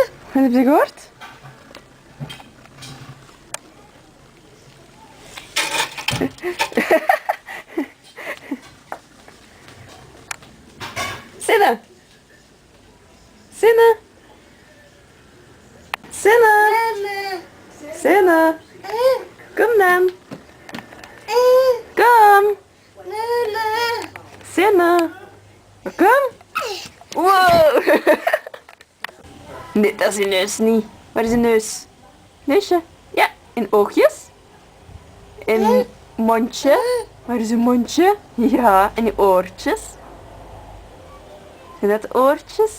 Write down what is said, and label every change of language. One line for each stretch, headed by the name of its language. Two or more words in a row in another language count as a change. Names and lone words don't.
Dutch: Wat heb je gehoord? Sinne! Sinne! Sinne! Sinne! Kom dan! Kom! Sinne! Kom! Wow! Nee, dat is je neus niet. Waar is je neus? Neusje? Ja, en oogjes? En mondje? Waar is je mondje? Ja, en je oortjes? Zijn dat oortjes?